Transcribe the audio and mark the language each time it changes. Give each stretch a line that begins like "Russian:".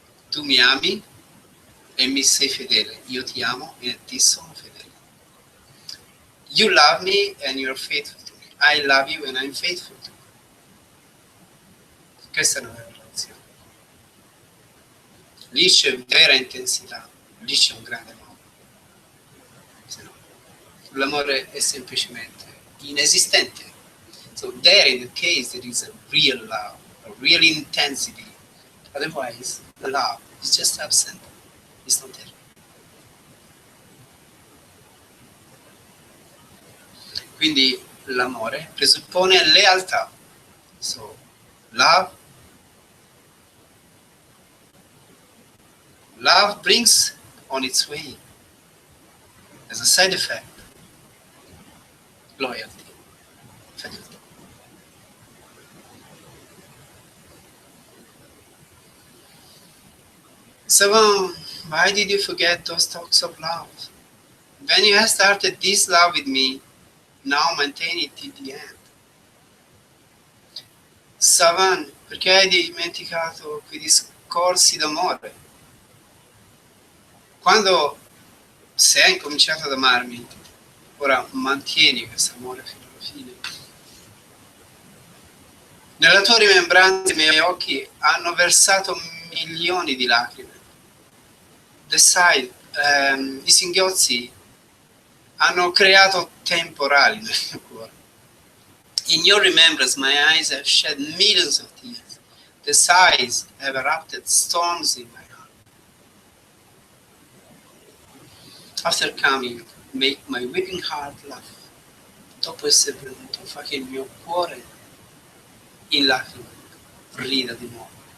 Italian: Tu mi ami e mi sei fedele, io ti amo e ti sono fedele.
English: You love me and you're faithful to me. I love you and I'm faithful to you.
Italian: Questa è una vera relazione. Lì c'è vera intensità, lì c'è un grande amore. Se no, l'amore è semplicemente inesistente.
English: So there in the case there is a real love, a real intensity. Otherwise, the love is just absent. It's not there.
Italian: Quindi l'amore presuppone lealtà.
English: So, love brings on its way, as a side effect, loyalty, fidelity. So, why did you forget those talks of love? When you have started this love with me, now maintain it till the end.
Italian: Savan, perché hai dimenticato quei discorsi d'amore? Se hai incominciato ad amarmi, Ora mantieni questo amore fino alla fine. Nella tua rimembranza i miei occhi hanno versato milioni di lacrime. I singhiozzi hanno creato temporali nel mio cuore.
English: In your remembrance my eyes have shed millions of tears. The sighs have erupted storms in my heart. After coming, make my weeping heart laugh.
Italian: Dopo essere venuto, fa che il mio cuore in lacrime rida di nuovo.